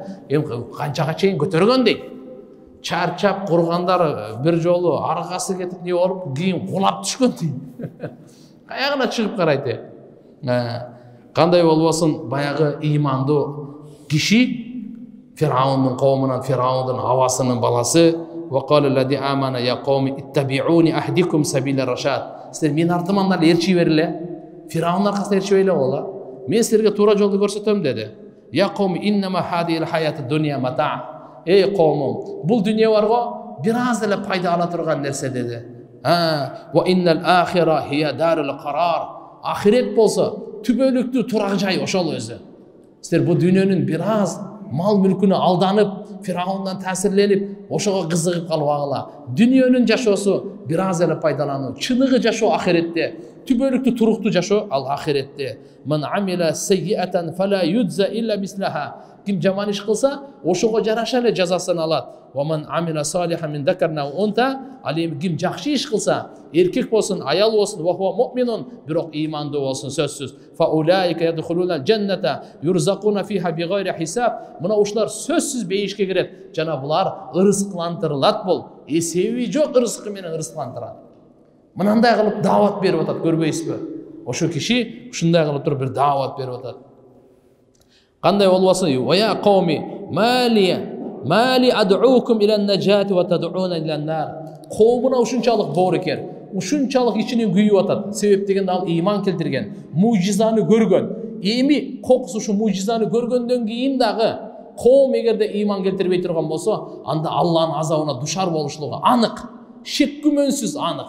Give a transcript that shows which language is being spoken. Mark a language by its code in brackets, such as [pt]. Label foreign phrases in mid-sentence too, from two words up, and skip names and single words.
[ky] Эми канчага чейин көтөргөн дейт. Чарчап кургандар бир жолу аргасы кетип не болуп, кийин кулап түшкөн дейт. Каягына чыгып карайт. Кандай болбосун, баягы ыймандуу киши Фираундун коомунан, Фираундун авасынын баласы [ar] وقال الذي آمن يا قوم اتبعوني أهدكم سبيل الرشاد. [ky] Силер мен артыман эрчи бериле. Фираундун аркасында эрчи бериле боло. Мен силерге туура жолду көрсөтөм деди. [ar] Я قوم إنما هذه الحياة الدنيا متاع. [ky] Эй коомум, бул дүние бар го, бир аз эле пайда ала турган нерсе деди. [ar] وإن الآخرة هي دار القرار. [ky] Ахирет болсо түбөлүктүү турак жай ошол өзү. Силер бул дүниөнүн бир аз мал мүлкүнө алданып, Фираундан таасирленип, ошого кызыгып калбагыла. Дүниөнүн жашоосу бир аз эле пайдалануу, чыныгы жашоо ахиретте, түбөлүктүү туруктуу жашоо ал ахиретте. [ar] من عمل سيئة فلا يجزى إلا مثلها. [ky] Ким жаман иш кылса, ошого жараша эле жазасын алат. [ar] ومن عمل صالحا من ذكر أو أنثى. [ky] Ал эми ким жакшы иш кылса, эркек болсун, аял болсун, [ar] وهو مؤمن, [ky] бирок ыймандуу болсун сөзсүз. [ar] فأولئك يدخلون الجنة يرزقون فيها بغير حساب. [ky] Мына ушулар сөзсүз бейишке кирет. Жана булар ырыскылантырылат бул. Эсеби жок ырыскы менен ырыскылантырат. Мынандай кылып даават берип атат, көрбөйсүзбү? Ошо киши ушундай кылып туруп бир даават берип атат. Кандай болбосун? [ar] ويا قوم ما لي أدعوكم إلى النجاة وتدعونني إلى النار. [ky] Қоумуна ушунчалык боор экен, ушунчалык ичинен күйүп атат. Себеп дегенде ал ыйман келтирген, мужизаны көргөн. Эми кокус ушу мужизаны көргөндөн кийин дагы коом эгерде ыйман келтирбей турган болсо, анда Аллахтын азабына душар болушлугу анык, шек күмөнсүз анык.